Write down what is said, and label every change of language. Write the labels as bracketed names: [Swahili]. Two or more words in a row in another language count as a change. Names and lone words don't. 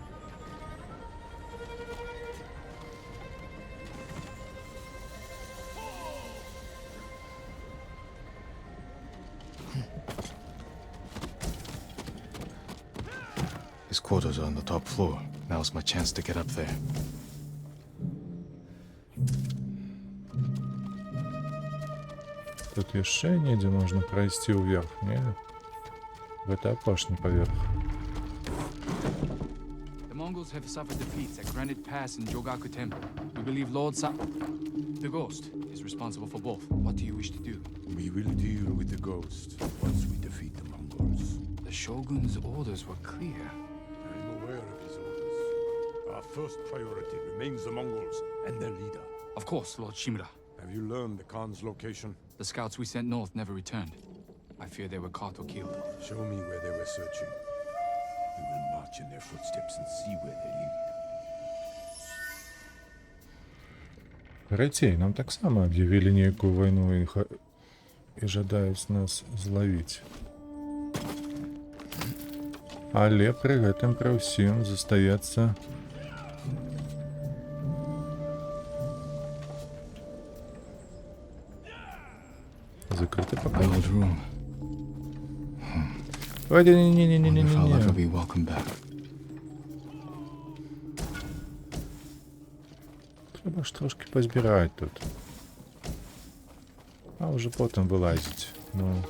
[English] His quarters are on the top floor. Now's my chance to get up there. [Belarusian] Тут яшчэ недзе можна прайсці ўверх, не? Гэта апошні паверх. [English] The Mongols have suffered defeats at Granite Pass and Jogaku Temple. We believe Lord the Ghost is responsible for both. What do you wish to do? We will deal with the ghost once we defeat the Mongols. The Shogun's orders were clear. I'm aware of his orders. Our first priority remains the Mongols and their leader. Of course, Lord Shimura. Have you learned the Khan's location? The scouts we sent north never returned. I fear they were caught or killed. Show me where they were searching. We will march in their footsteps and see where they lead. [Belarusian] Карацей, нам таксама аб'явілі нейкую вайну і жадаюць нас злавіць. Але пры гэтым пры ўсім застаецца закрыты пакой. [English] Old room. Ой, Wonder if I'll ever [Belarusian] не-не-не-не-не-не. [English] be welcome back. [Belarusian] Трэба ж трошки пазбіраць тут. А ўжо потым вылазіць. Ну.